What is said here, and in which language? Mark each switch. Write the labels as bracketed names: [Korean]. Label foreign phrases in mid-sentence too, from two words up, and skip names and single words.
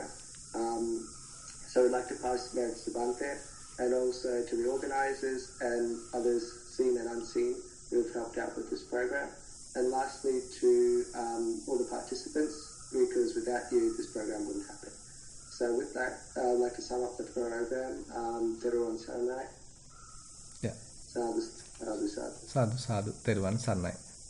[English] So we'd like to pass merits to Bante and also to the organisers and others seen and unseen who have helped out with this program. And lastly to all the participants, because without you this program wouldn't happen. So with that, I'd like to sum up the program. [Sinhala] Thero and Saranai. [English] Yeah. [Pali] Sadhu, sadhu, sadhu. Sadhu, sadhu. [Sinhala] Theruvan Sarnai.